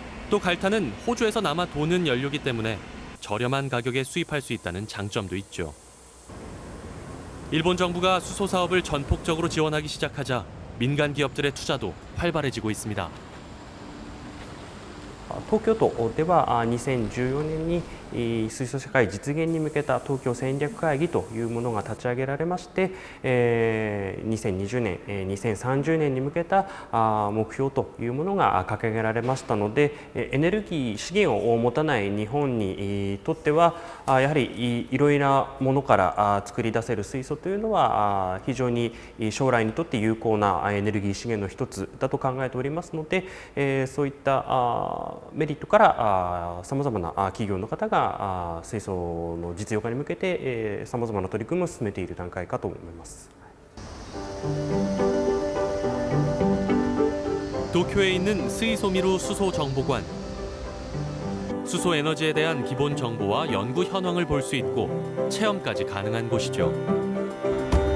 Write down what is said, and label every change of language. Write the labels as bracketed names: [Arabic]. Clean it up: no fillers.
[Korean] 또 갈탄은 호주에서 남아 도는 연료이기 때문에 저렴한 가격에 수입할 수 있다는 장점도 있죠. 일본 정부가 수소 사업을 전폭적으로 지원하기 시작하자 민간 기업들의 투자도 활발해지고 있습니다. [Japanese] 東京都では2014年に水素社会実現に向けた東京戦略会議というものが立ち上げられまして、2020年、2030年に向けた目標というものが掲げられましたので、エネルギー資源を持たない日本にとってはやはりいろいろなものから作り出せる水素というのは非常に将来にとって有効なエネルギー資源の一つだと考えておりますので、そういったメリットからさまざまな企業の方が水素の実用化に向けてさまざまな取り組みを進めている段階かと思います。 [Korean] 도쿄에 있는 스이소미루 수소정보관. 수소 에너지에 대한 기본 정보와 연구 현황을 볼 수 있고 체험까지 가능한 곳이죠.